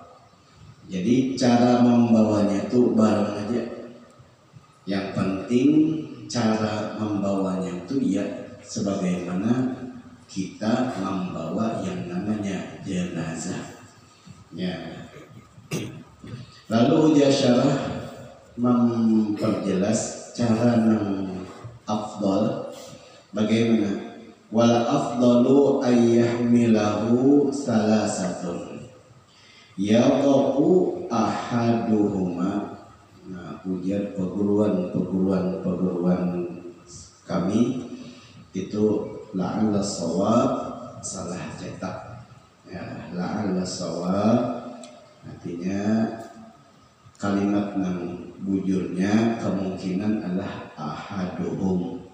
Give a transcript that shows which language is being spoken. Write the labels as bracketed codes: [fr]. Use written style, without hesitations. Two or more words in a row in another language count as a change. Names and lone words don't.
[id] Jadi cara membawanya itu bareng aja, yang penting cara cara membawanya itu ya sebagaimana kita membawa yang namanya jenazah. Ya. Lalu dia syarah memperjelas cara yang afdal bagaimana [ar] wal afdalu ayyahmilahu salasatun yaqu ahaduhuma. [id] Nah, ujar perguruan kami itu [ar] la'alla shawab [id] salah cetak ya, [ar] la'alla shawab [id] artinya kalimat yang bujurnya kemungkinan adalah ahaduhum.